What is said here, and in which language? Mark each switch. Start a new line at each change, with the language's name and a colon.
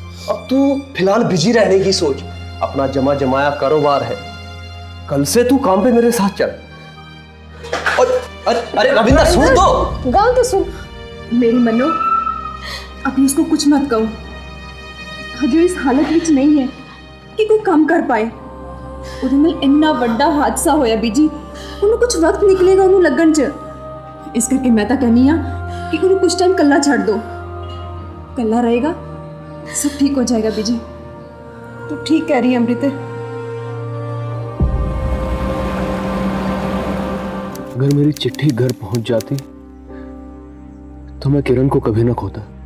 Hindi: अब तू फिलहाल बिजी रहने की सोच। अपना जमा जमाया कारोबार है, कल से तू काम पे मेरे साथ चल। अरे रविंदर सुन तो। गाल तो सुन। मेरी मनो, अभी उसको कुछ मत कहो। हजू इस हालत विच नहीं है कि कोई काम कर पाए।
Punjabi: ਉਹਦੇ ਨਾਲ ਇੰਨਾ ਵੱਡਾ ਹਾਦਸਾ ਹੋਇਆ ਬੀਜੀ, ਉਹਨੂੰ ਕੁਝ ਵਕਤ ਨਿਕਲੇਗਾ ਉਹਨੂੰ ਲੱਗਣ 'ਚ। ਇਸ ਕਰਕੇ ਮੈਂ ਤਾਂ ਕਹਿੰਨੀ ਆ ਕਿ ਉਹਨੂੰ ਕੁਝ ਟਾਈਮ ਕੱਲਾ ਛੱਡ ਦੋ। ਕੱਲਾ ਰਹੇਗਾ
Hindi: सब ठीक हो जाएगा बीजी। तू ठीक कह रही है अमृत। अगर मेरी चिट्ठी घर पहुंच जाती तो मैं किरण को कभी ना खोता।